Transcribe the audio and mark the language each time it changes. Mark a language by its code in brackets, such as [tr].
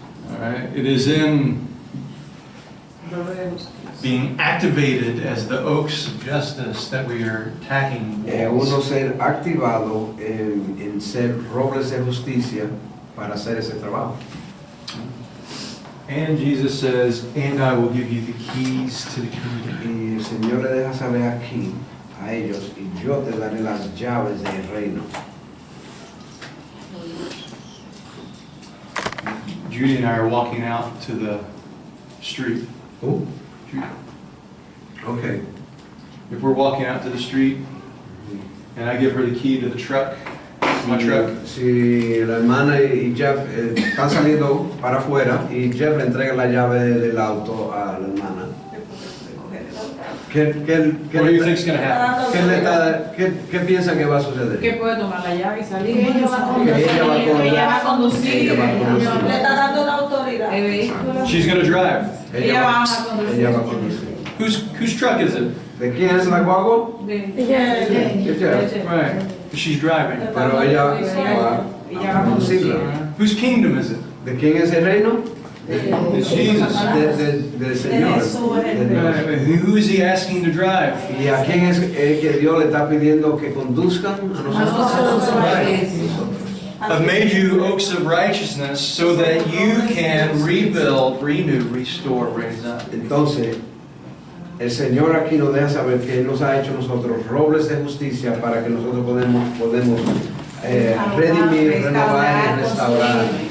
[en] All right, it is in being activated as the oaks of justice that we are attacking [es] Uno [en] walls. [es] ser activado en ser robles de justicia para hacer ese trabajo. [en] And Jesus says, and I will give you the keys to the kingdom. [es] Y el Señor le deja saber aquí a ellos, y yo te daré las llaves del reino. [en] Judy and I are walking out to the street. Oh, Judy, okay. if we're walking out to the street and I give her the key to the truck, my truck, [es] Si la hermana y Jeff están saliendo para afuera y Jeff le entrega la llave del auto a la hermana, ¿qué [en] what do you think's going to happen? [es] ¿qué piensa que va a suceder? Que puede tomar la llave y salir. Ella va a Que ella va a Ella va a conducir. Ella va a conducir. Le está dando una autoridad. El vehículo. [en] She's going to drive. [es] Ella va a conducir. Ella va a conducir. [en] Whose truck is it? [es] ¿De quién es la guagua? De- De Jeff. [en] Right. She's driving. [es] Pero ella va a conducirla. [en] Whose kingdom is it? [es] ¿De quién es el reino? [en] It's Jesus. [es] Del Señor. de Dios. [en] Right. Who is he asking to drive? [es] ¿Y a quién es que Dios le está pidiendo que conduzcan? A nosotros. [en] I've made you oaks of righteousness so that you can rebuild, renew, restore, raise up. [es] Entonces, el Señor aquí nos deja saber que Él nos ha hecho nosotros robles de justicia para que nosotros podemos redimir, renovar y restaurar.